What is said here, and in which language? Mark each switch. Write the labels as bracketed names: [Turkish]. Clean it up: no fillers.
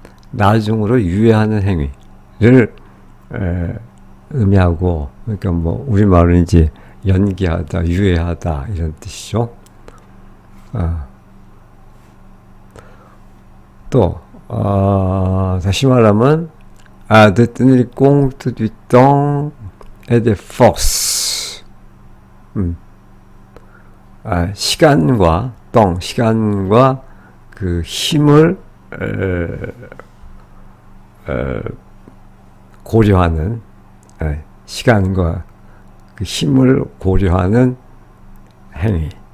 [Korean] 나중으로 유예하는 행위를 의미하고, 그러니까 뭐 우리말은 이제 연기하다, 유예하다 이런 뜻이죠. 또 다시 말하면 [French] de tenir compte du temps et des forces. [Korean] 시간과 시간과 그 힘을 고려하는, 시간과 그 힘을 고려하는 행위.